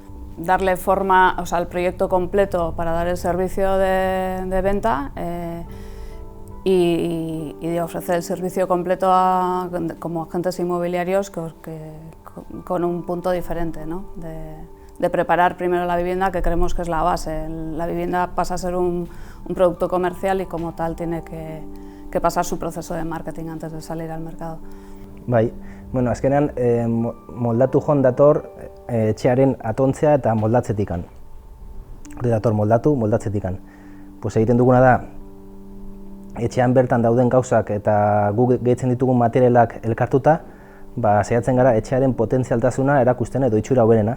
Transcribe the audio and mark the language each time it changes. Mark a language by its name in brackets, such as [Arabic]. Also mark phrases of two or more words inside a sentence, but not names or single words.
[Spanish] Darle forma al proyecto completo para dar el servicio de venta y de ofrecer el servicio completo como agentes inmobiliarios con un punto diferente, ¿no? De preparar primero la vivienda, que creemos que es la base. La vivienda pasa a ser un producto comercial y como tal tiene que pasar su proceso de marketing antes de salir al mercado. [Basque] Azkenean Moldatu Home dator etxearen atontzea eta moldatzetikan. Hori dator moldatzetikan. Egiten duguna da, etxean bertan dauden gauzak eta guk gehitzen ditugun materialak elkartuta, saiatzen gara etxearen potentzialtasuna erakusten edo itxura hoberena.